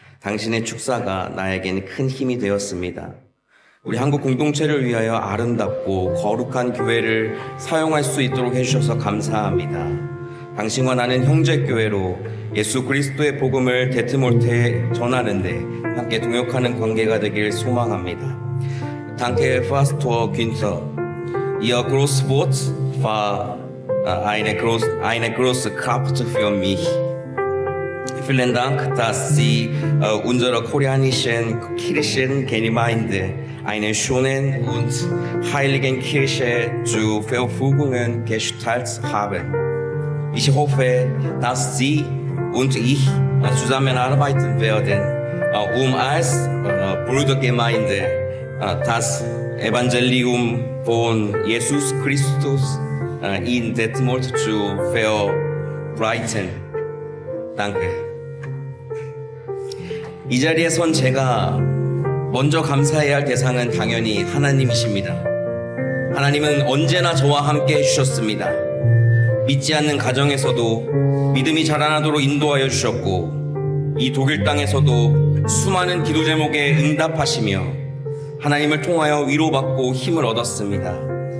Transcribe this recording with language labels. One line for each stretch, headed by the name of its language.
Korean: 당신의 축사가 나에게는 큰 힘이 되었습니다. 우리 한국 공동체를 위하여 아름답고 거룩한 교회를 사용할 수 있도록 해주셔서 감사합니다. 당신과 나는 형제교회로 예수 그리스도의 복음을 데트몰트에 전하는데 함께 동역하는 관계가 되길 소망합니다.
German: Danke, Pastor Günther. Ihr Großwort war eine große Kraft für mich. Vielen Dank, dass Sie unserer koreanischen Kirchengemeinde eine schöne und heiligen Kirche zur Verfügung gestellt haben. Ich hoffe, dass Sie und ich zusammenarbeiten werden, um als Brudergemeinde das Evangelium von Jesus Christus in Detmold zu verbreiten. Danke.
Korean: 이 자리에 선 제가 먼저 감사해야 할 대상은 당연히 하나님이십니다. 하나님은 언제나 저와 함께 해주셨습니다. 믿지 않는 가정에서도 믿음이 자라나도록 인도하여 주셨고, 이 독일 땅에서도 수많은 기도 제목에 응답하시며 하나님을 통하여 위로받고 힘을 얻었습니다.